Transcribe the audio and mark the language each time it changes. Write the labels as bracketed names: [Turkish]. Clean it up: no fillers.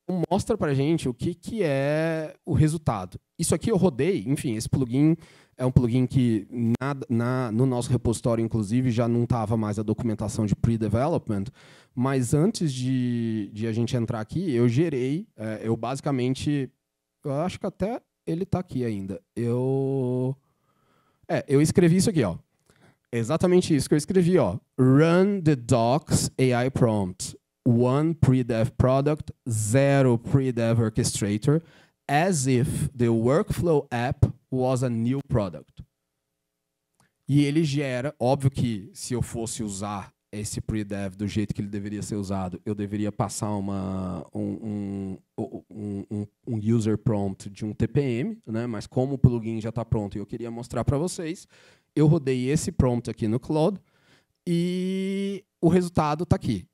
[Portuguese] Mostra para a gente o que é o resultado. Isso aqui eu rodei, enfim, esse plugin é um plugin que no nosso repositório, inclusive, já não estava mais a documentação de pre-development, mas antes de a gente entrar aqui, eu gerei, eu basicamente, eu acho que até ele está aqui ainda. Eu escrevi isso aqui, ó. Exatamente isso que eu escrevi, ó. [English] Run the docs AI prompt. 1 pre-dev product, 0 pre-dev orchestrator, as if the workflow app was a new product. [Portuguese] E ele gera, óbvio que se eu fosse usar esse pre-dev do jeito que ele deveria ser usado, eu deveria passar um user prompt de um TPM, né? Mas como o plugin já está pronto e eu queria mostrar para vocês, eu rodei esse prompt aqui no Claude e o resultado está aqui.